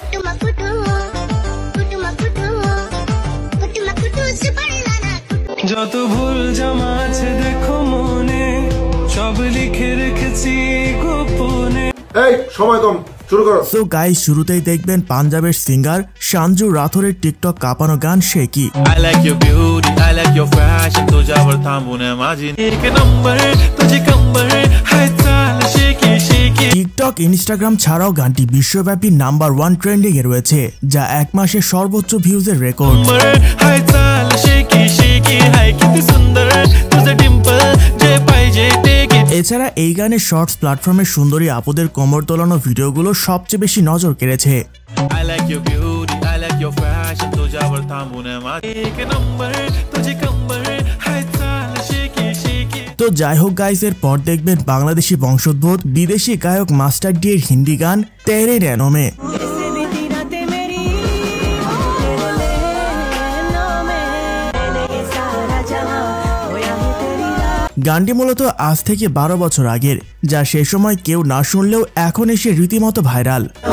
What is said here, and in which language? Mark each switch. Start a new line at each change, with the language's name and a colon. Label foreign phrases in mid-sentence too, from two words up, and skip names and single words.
Bangla: যত ভুল জমা আছে দেখো মনে, সব লিখে রেখেছি গোপনে। এই সময় কম, শুরু করো।
English: so guys,
Bangla: শুরুতেই দেখবেন পাঞ্জাবের সিঙ্গার সঞ্জু রাথোরের টিকটক কাঁপানো গান শেকি।
English: I like your beauty, I like your fashion,
Marathi: तुझ्यावर थांबून माझी एक नंबर तुझे कंबर हाय चाल शेकी शेकी।
Bangla: টিকটক, ইনস্টাগ্রাম ছাড়াও গানটি বিশ্বব্যাপী
English: number 1 trending
Bangla: এ রয়েছে, যা এক মাসে সর্বোচ্চ ভিউজের রেকর্ড।
Marathi: हाय चाल शेकी शेकी हाय किती सुंदर तुझं डिंपल जे पाहिजे ते घे।
Bangla: এছাড়া এই গানের
English: shorts platform
Bangla: সুন্দরী আপুদের কোমর দোলানো ভিডিওগুলো সবচেয়ে বেশি নজর কেড়েছে।
English: I like your beauty, I like your fashion,
Marathi: तुझ्यावर थांबून माझी एक नंबर तुझे कंबर हाय चाल शेकी शेकी।
Bangla: তো যাই হোক গাইস, এর পর দেখবেন বাংলাদেশি বংশোদ্ভূত বিদেশি গায়ক মাস্টার ডি এর হিন্দি গান তেরে নैनों में। গানটি মূলত আজ থেকে 12 বছর আগের, যা সে সময় কেউ না শুনলেও এখন এসে রীতিমতো ভাইরাল।